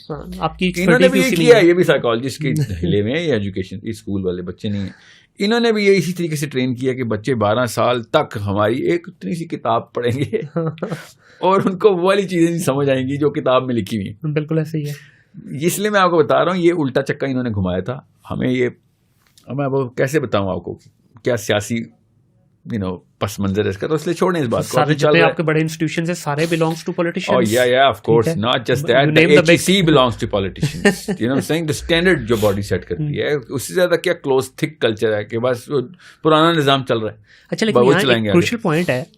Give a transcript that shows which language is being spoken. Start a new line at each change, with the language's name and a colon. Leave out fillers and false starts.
Urdu: انہوں نے بھی یہ کیا ہے, یہ بھی سائیکالوجسٹ کے ہلے میں, یہ ایجوکیشن اسکول والے بچے نہیں ہیں, انہوں نے بھی یہ اسی طریقے سے ٹرین کیا کہ بچے 12 سال تک ہماری ایک اتنی سی کتاب پڑھیں گے اور ان کو وہ والی چیزیں نہیں سمجھ آئیں گی جو کتاب میں لکھی ہوئی. بالکل ایسے ہی ہے. اس لیے میں آپ کو بتا رہا ہوں, یہ الٹا چکا انہوں نے گھمایا تھا ہمیں. یہ میں وہ کیسے بتاؤں آپ کو کیا سیاسی پس منظر ہے اس کا, تو اس لیے چھوڑیں اس بات کو. آپ کے بڑے انسٹیٹیوشنز ہیں سارے
English: belongs to politicians. Oh yeah, of course, not just that. The HEC belongs to politicians. You know what I'm saying?
Urdu: The standard جو body set کرتی ہے, اس سے زیادہ کیا close thick culture ہے کہ بس پرانا نظام چل رہا ہے. اچھا, لیکن یہاں ایک crucial point ہے,